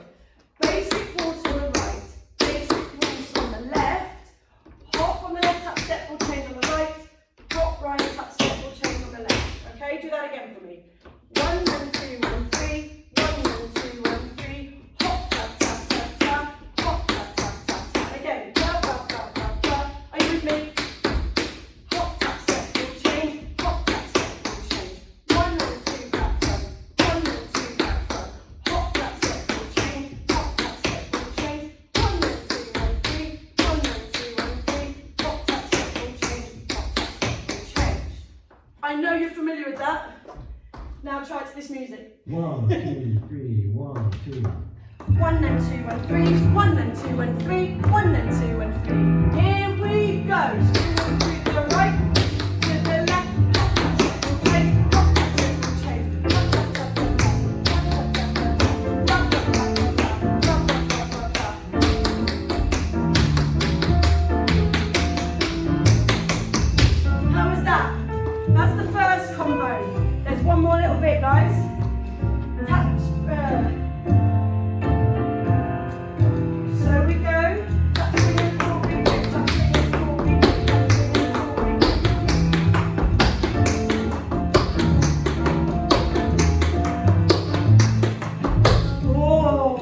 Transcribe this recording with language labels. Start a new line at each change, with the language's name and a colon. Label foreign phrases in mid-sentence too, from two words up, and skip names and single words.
English: Basic waltz on the right. Basic waltz on the left. Hop on the left, tap, step will change on the right. Hop, right, tap, step will change on the left. Okay, do that again for me. 1 and 2 and 3. 1 and 2 and 3. Hop, tap, tap, tap, tap. Hop, tap, tap, tap, tap. Again. Ba, ba, ba, ba, ba. Are you with me? Hop, tap, step will change. Hop, tap, step will change. 1 and 2 back front. 1 and 2 back front. Hop, tap, step will change. Hop, tap, step will change. 1 and 2 and 3. 1 and 2 and 3. Hop, tap, step will change. Hop, tap, step will change. I know you're familiar with that. Now try it to this music. 1, 2, 3, 1, 2. 1 and 2 and 3. 1 and 2 and 3. 1 and 2 and 3. Here we go. Swing to the right, to the left. Hop, tap, step will change. Hop, tap, step will change. Hop, tap, tap, tap, tap. Hop, tap, tap, tap, tap. Hop, tap, tap, tap, tap. Hop, tap, tap, tap, tap. How was that? That's the first combo. There's one more little bit, guys. Tap, so we go. Tap, swing and full beat, tap, swing and full beat, tap, swing and full beat. Whoa!